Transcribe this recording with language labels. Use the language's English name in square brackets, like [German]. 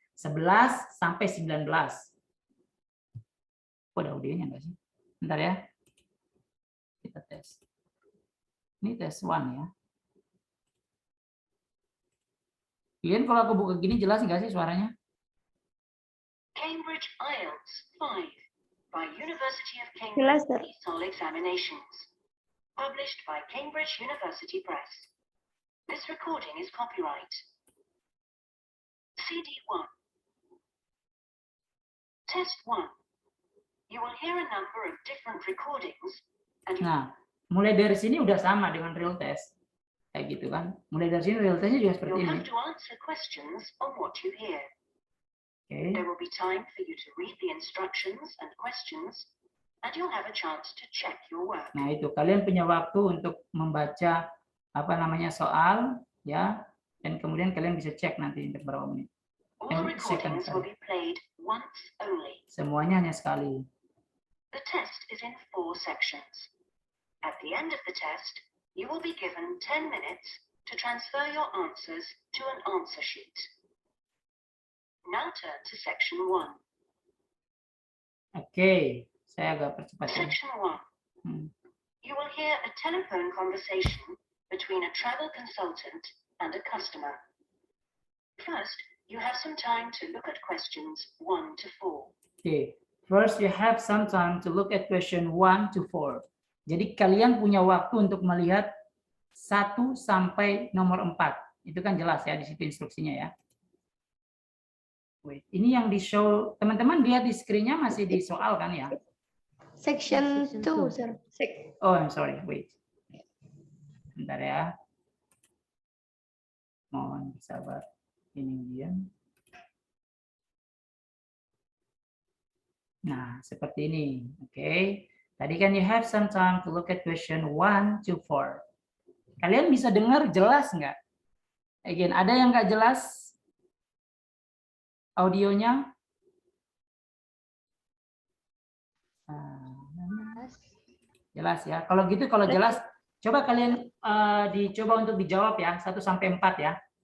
[Indonesian] 11 sampai 19. Kok ada audionya enggak sih? Bentar ya. Kita tes. Ini tes 1 ya. Kalian kalau aku buka gini jelas enggak sih suaranya? [English] Cambridge IELTS 5 by University of [Indonesian] Jelas, [English] Cambridge ESOL Examinations. Published by Cambridge University Press. This recording is copyright. CD1. Test 1. You will hear a number of different recordings and [Indonesian] Nah, mulai dari sini udah sama dengan real test. Kayak gitu kan. Mulai dari sini realitasnya juga seperti [English] You'll [Indonesian] ini. [English] have to answer questions on what you hear. Oke. There will be time for you to read the instructions and questions, and you'll have a chance to check your work. [Indonesian] Nah, itu kalian punya waktu untuk membaca soal ya, dan kemudian kalian bisa cek nanti untuk berapa menit. [English] All recordings will be played once only. [Indonesian] Semuanya hanya sekali. [English] The test is in 4 sections. At the end of the test, you will be given 10 minutes to transfer your answers to an answer sheet. Now turn to section 1. [Indonesian] Oke, saya agak percepat ya. [English] Section 1. You will hear a telephone conversation between a travel consultant and a customer. First, you have some time to look at questions 1 to 4. Oke, first you have some time to look at question 1 to 4. [Indonesian] Jadi kalian punya waktu untuk melihat 1 sampai nomor 4. Itu kan jelas ya di situ instruksinya ya. Wait, ini yang di show, teman-teman lihat di screen-nya masih di soal kan ya? [English] Section 2, sir. Oh, I'm sorry, wait. [Indonesian] Bentar ya. Mohon sabar. Ini dia. Nah, seperti ini. Oke. Tadi kan [English] you have some time to look at question 1 to 4. [Indonesian] Kalian bisa dengar jelas nggak? Again, ada yang nggak jelas audionya? Jelas ya. Kalau gitu, kalau jelas, coba kalian dicoba untuk dijawab ya, 1 sampai 4 ya.